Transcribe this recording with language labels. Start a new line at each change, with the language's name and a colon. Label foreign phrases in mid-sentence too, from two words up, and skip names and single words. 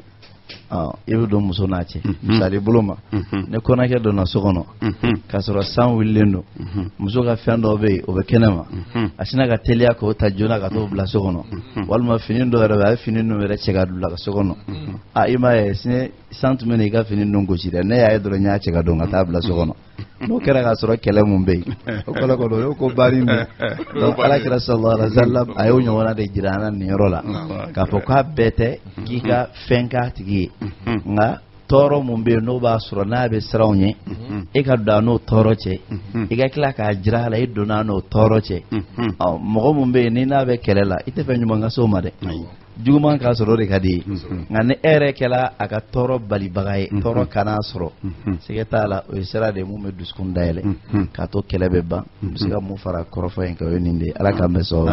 Bambara: i bɛ don muso n'a cɛ misali bolo ma ne kɔnɔkɛ donna so kɔnɔ k'a sɔrɔ san wililen don muso ka fɛn dɔw bɛ yen o bɛ kɛnɛ ma a sina ka teliya k'o ta joona ka t'o bila so kɔnɔ walima fini dɔw yɛrɛ bɛ a ye fini ninnu yɛrɛ cɛ ka bila so kɔnɔ i m'a ye sini san tun bɛ na i ka fini ninnu gosi dɛ ne y'a ye dɔrɔn n y'a cɛ ka don ka taa bila so kɔnɔ n'o kɛra k'a sɔrɔ kɛlɛ mun bɛ yen o kɔrɔ kɔnɔ o ye ko baari de donc alakira
Arabic: صلى الله عليه وسلم
Bambara: a y'o ɲɔgɔnna de jira an na nin yɔrɔ la k'a fɔ k'a bɛɛ tɛ k'i ka fɛn k'a tigi ye nka tɔɔrɔ mun bɛ yen n'o b'a sɔrɔ n'a bɛ siranw ɲɛ e ka don a n'o tɔɔrɔ cɛ i ka tila k'a jira a la i donna a n'o tɔɔrɔ cɛ mɔgɔ mun bɛ yen ni n'a bɛ kɛlɛ la i tɛ fɛn ɲuman ka se o ma dɛ juguman k'a sɔrɔ o de ka di ye nka ni e yɛrɛ kɛla a ka tɔɔrɔ balibaga ye tɔɔrɔ kan'a sɔrɔ sɛgɛ t'a la o ye sira de mun bɛ dusukun dayɛlɛ k'a to kɛlɛ bɛ ban u bɛ se ka mun fara kɔrɔfɔ in kan o ye nin de ye ala k'an bɛ sɔn